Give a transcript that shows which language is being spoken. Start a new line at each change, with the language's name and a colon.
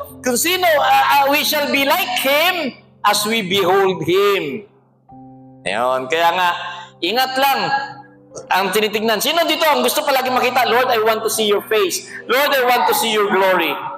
Filipino: Kung sino,
English: we shall be like Him as we behold Him.
Filipino: Ayun. Kaya nga, ingat lang ang tinitignan. Sino dito ang gusto palagi makita?
English: Lord, I want to see your face. Lord, I want to see your glory.